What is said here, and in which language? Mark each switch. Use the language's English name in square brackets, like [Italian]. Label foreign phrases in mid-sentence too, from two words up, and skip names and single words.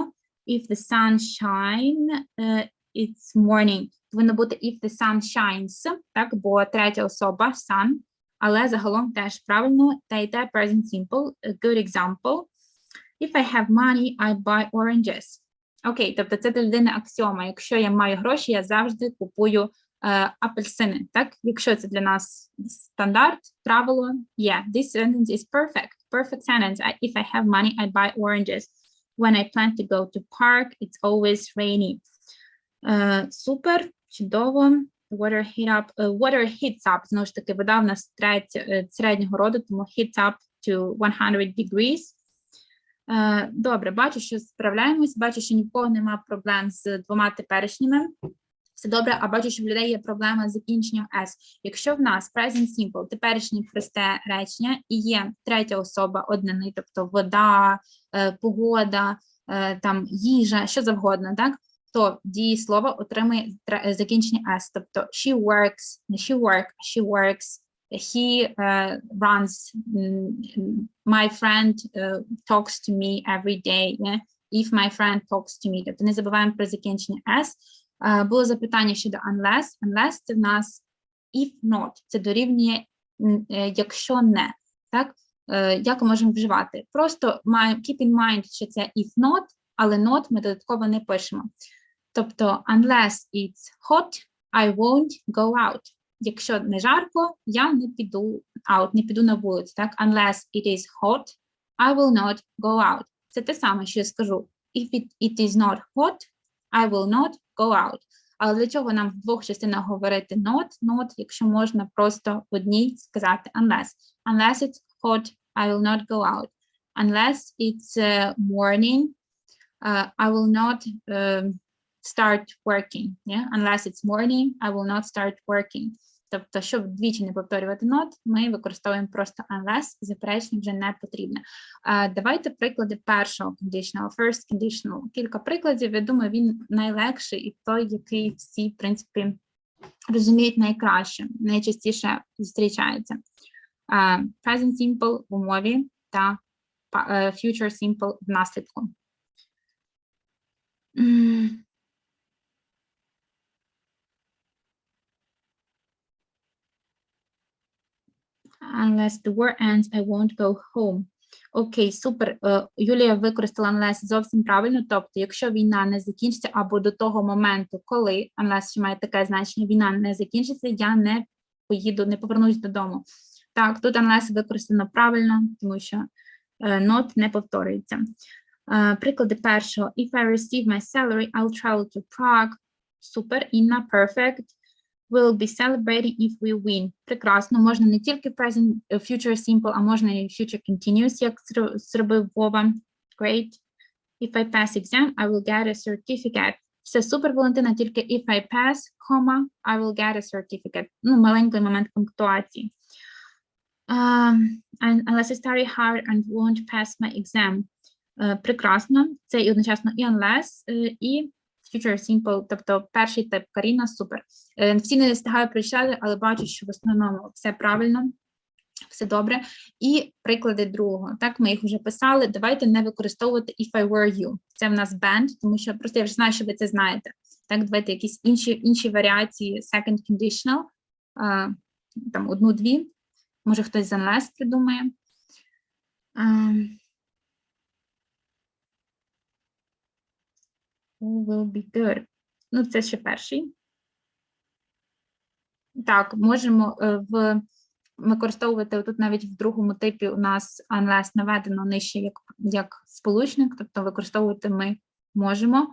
[English] If the sun shine, it's morning. [Ukrainian] Повинно бути [English] if the sun shines, [Ukrainian] так, бо третя особа sun, але загалом теж правильно, та йде [English] present simple, a good example. If I have money, I buy oranges. [Ukrainian] Окей, тобто це для людини аксіома. Якщо я маю гроші, я завжди купую апельсини, так? Якщо це для нас стандарт, правило, [English] this sentence is perfect sentence. If I have money, I buy oranges. When I plan to go to park, it's always rainy. [Ukrainian] Супер, чудово. [English] Water heats up. [Ukrainian] Знову ж таки, вода в нас середнього роду, тому [English] heats up to 100 degrees. [Ukrainian] Добре, бачу, що справляємось, бачу, що ні в кого немає проблем з двома теперішніми. Все добре, а бачу, що в людей є проблема з закінченням S. Якщо в нас present simple, теперішнє просте речення, і є третя особа однини, тобто вода, погода, там їжа, що завгодно, так? То дієслово отримує закінчення S. [English] Тобто she works, не she work, she works, he runs, my friend talks to me every day, yeah? If my friend talks to me. [Ukrainian] Тобто не забуваємо про закінчення S. Було запитання щодо unless. Unless – це в нас [English] if not. [Ukrainian] Це дорівнює якщо не. Так? Як ми можемо вживати? Просто [English] keep in mind, [Ukrainian] що це [English] if not, [Ukrainian] але not ми додатково не пишемо. [English] Тобто unless it's hot, I won't go out. [Ukrainian] Якщо не жарко, я не піду out, не піду на вулицю. Так? [English] Unless it is hot, I will not go out. [Ukrainian] Це те саме, що я скажу. [English] If it is not hot, I will not go out. [Ukrainian] Але для чого нам в двох частинах говорити not, якщо можна просто в одній сказати unless. [English] Unless it's hot, I will not go out. Unless it's morning, I will not start working. Yeah? Unless it's morning, I will not start working. [Ukrainian] Тобто, щоб двічі не повторювати not, ми використовуємо просто unless, заперечення вже не потрібно. Давайте приклади першого conditional, [English] first conditional. [Ukrainian] Кілька прикладів, я думаю, він найлегший і той, який всі, в принципі, розуміють найкраще, найчастіше зустрічається. [English] Present simple [Ukrainian] в умові та [English] future simple [Ukrainian] в наслідку. [English] Unless the war ends, I won't go home. [Ukrainian] Окей, супер. Юлія використала unless зовсім правильно. Тобто, якщо війна не закінчиться або до того моменту, коли, unless ще має таке значення, війна не закінчиться, я не поїду, не повернусь додому. Так, тут unless використано правильно, тому що not не повторюється. Приклади першого. [English] If I receive my salary, I'll travel to Prague. [Ukrainian] Супер, Інна, [English] perfect. We'll be celebrating if we win. [Ukrainian] Прекрасно. Можна не тільки present, [English] future simple, [Ukrainian] а можна і [English] future continuous, [Ukrainian] як зробив Вова. [English] Great. If I pass exam, I will get a certificate. [Ukrainian] Все супер, [English] Валентина, тільки if I pass, comma, I will get a certificate. [Ukrainian] Ну, маленький момент пунктуації. [English] Unless I study hard and won't pass my exam. [Ukrainian] Прекрасно. Це і одночасно і unless, і [English] future simple, [Ukrainian] тобто перший тип. Каріна, супер. Всі не встигаю прочитати, але бачу, що в основному все правильно, все добре. І приклади другого. Так, ми їх вже писали. Давайте не використовувати [English] if I were you. [Ukrainian] Це в нас band, тому що просто я вже знаю, що ви це знаєте. Так, давайте якісь інші варіації [English] second conditional, [Ukrainian] там одну-дві. Може хтось з unless придумає. [English] Will be good. [Ukrainian] Ну, це ще перший. Так, можемо використовувати тут навіть в другому типі у нас unless наведено нижче як сполучник, тобто використовувати ми можемо.